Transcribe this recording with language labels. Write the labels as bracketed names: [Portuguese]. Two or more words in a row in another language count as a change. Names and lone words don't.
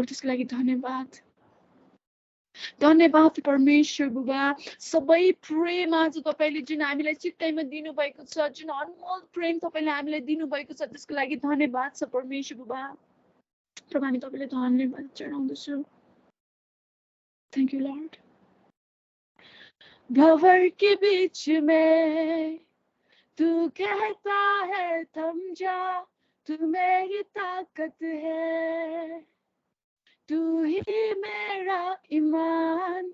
[Nepali] त्यसको लागि धन्यवाद। धन्यवाद परमेश्वर बाबा। सबै प्रेम आज तपाईँले जुन हामीलाई चित्तैमा दिनुभएको छ, जुन अनमोल प्रेम तपाईँले हामीलाई दिनुभएको छ त्यसको लागि धन्यवाद छ परमेश्वर बाबा। प्रभु हामी तपाईँलाई धन्यवाद चढाउँदछौँ। [English] thank you lord. [Hindi] भंवर के बीच में तू कहता है थम जा, तू मेरी ताकत है, तू ही मेरा ईमान।